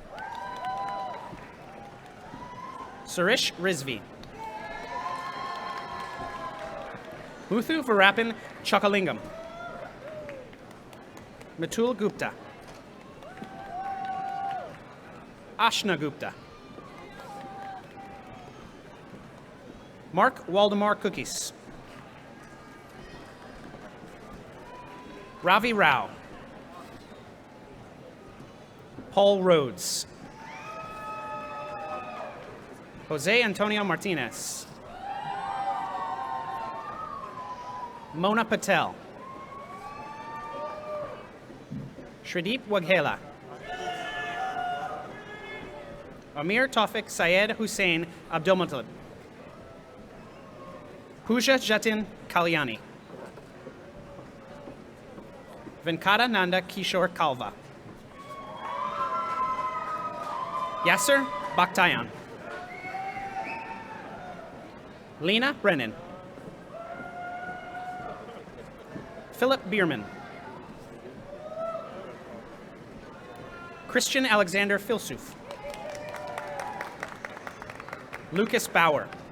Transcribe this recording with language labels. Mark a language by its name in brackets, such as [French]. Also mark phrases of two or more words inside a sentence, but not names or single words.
[English] Suresh Rizvi. Muthu Varapan Chakalingam. Matul Gupta. Ashna Gupta. Mark Waldemar Cookies. Ravi Rao. Paul Rhodes. Jose Antonio Martinez. Mona Patel. Shradeep Waghela. Amir Tawfiq Syed Hussein Abdulmutalib. Pooja Jatin Kalyani. Venkata Nanda Kishore Kalva. Yasser Bakhtayan. Lena Brennan. Philip Bierman. Christian Alexander Filsuf. Lucas Bauer.